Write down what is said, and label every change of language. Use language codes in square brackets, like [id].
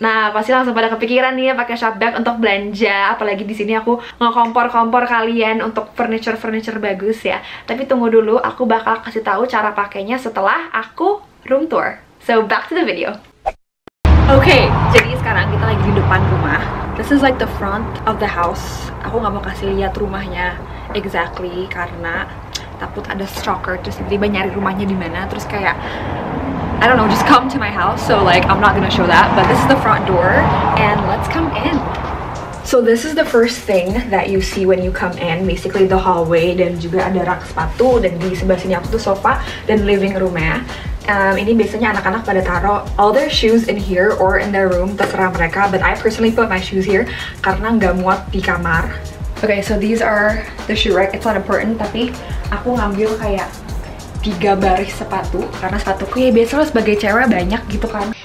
[id] Nah, pasti langsung pada kepikiran nih ya pakai Shopback untuk belanja. Apalagi di sini aku ngekompor-kompor kalian untuk furniture bagus ya. Tapi tunggu dulu, aku bakal kasih tahu cara pakainya setelah aku room tour. [en] So back to the video. [id] Oke, jadi sekarang kita lagi di depan rumah. [en] This is like the front of the house. [id] Aku nggak mau kasih lihat rumahnya exactly karena takut ada stalker terus tiba-tiba nyari rumahnya di mana, terus kayak [en] I don't know, just come to my house. So like I'm not gonna show that, but this is the front door and let's come in. So this is the first thing that you see when you come in, basically the hallway, [id] dan juga ada rak sepatu, dan di sebelah sini aku tuh sofa dan living roomnya. Ini biasanya anak-anak pada taruh [en] all their shoes in here or in their room, [id] terserah mereka, [en] but I personally put my shoes here [id] karena nggak muat di kamar. [en] Okay, so these are the shoe rack. It's not important, [id] tapi aku ngambil kayak 3 baris sepatu karena sepatuku ya biasa sebagai cewek banyak gitu kan.